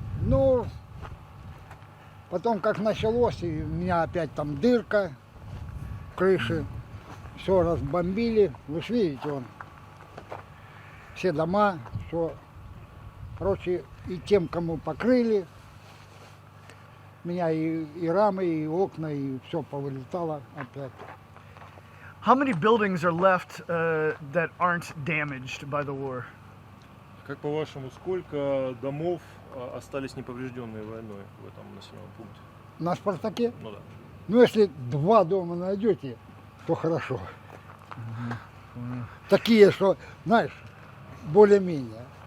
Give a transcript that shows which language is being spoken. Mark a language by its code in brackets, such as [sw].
[ru] Ну, потом как началось, и у меня опять там дырка в крыше. Все разбомбили. Вы ж видите, вон, все дома, все. Короче, и тем, кому покрыли, меня и рамы, и окна, и все повылетало опять. [en] How many buildings are left that aren't damaged by the war? [ru] Как по-вашему, сколько домов остались неповрежденные войной в этом населенном пункте? На Спартаке? Ну да. Ну, если 2 дома найдете, то хорошо. Такие, что, знаешь, более-менее.